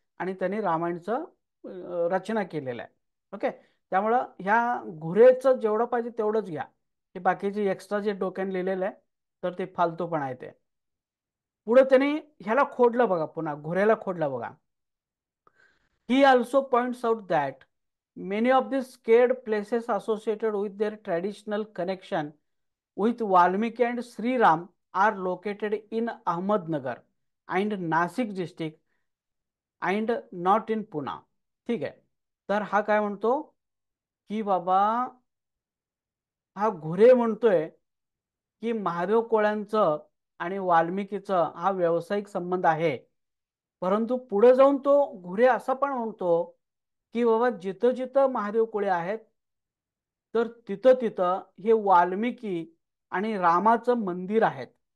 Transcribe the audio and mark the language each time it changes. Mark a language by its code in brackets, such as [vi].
[mr] आणि त्यांनी रामायणचं रचना केलेलं आहे. ओके. त्यामुळं ह्या घुरेचं जेवढं पाहिजे तेवढंच घ्या. हे बाकीचे एक्स्ट्रा जे डोक्याने लिहिलेलं आहे, तर ते फालतू आहे ते. पुढे त्यांनी ह्याला खोडलं बघा, पुन्हा घुरेला खोडलं बघा. [en] He also points out that many of the scared places associated with their traditional connection with Valmiki and Sri Ram are located in Ahmednagar and Nasik district and not in Pune. [mr] ठीक आहे. तर हा काय म्हणतो की बाबा, हा घुरे म्हणतोय की महादेव कोळ्यांचं आणि वाल्मिकीचं हा व्यावसायिक संबंध आहे. परंतु पुढे जाऊन तो घुरे असं पण म्हणतो की बाबा, जिथं जिथं महादेव कोळे आहेत, तर तिथं तिथं हे वाल्मिकी आणि रामाचं मंदिर आहेत.